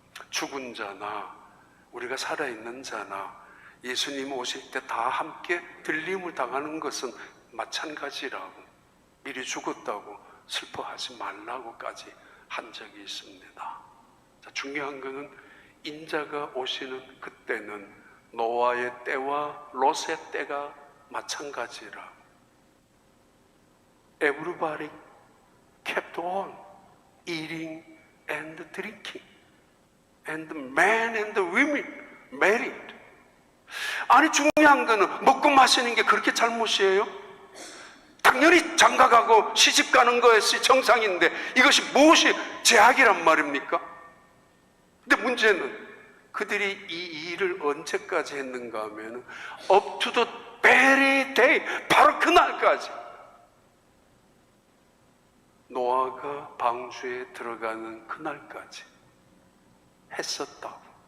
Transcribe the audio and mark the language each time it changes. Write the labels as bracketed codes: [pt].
[ko] 죽은 자나 우리가 살아있는 자나 예수님 오실 때 다 함께 들림을 당하는 것은 마찬가지라고, 미리 죽었다고 슬퍼하지 말라고까지 한 적이 있습니다. 자, 중요한 것은 인자가 오시는 그때는 노아의 때와 롯의 때가 마찬가지라. [en] Everybody kept on eating and drinking, and the men and the women married. [ko] 아니, 중요한 거는 먹고 마시는 게 그렇게 잘못이에요? 당연히 장가가고 시집가는 것이 정상인데 이것이 무엇이 제약이란 말입니까? 근데 문제는 그들이 이 일을 언제까지 했는가 하면 [en] up to the very day, [ko] 바로 그날까지 노아가 방주에 들어가는 그날까지 했었다고.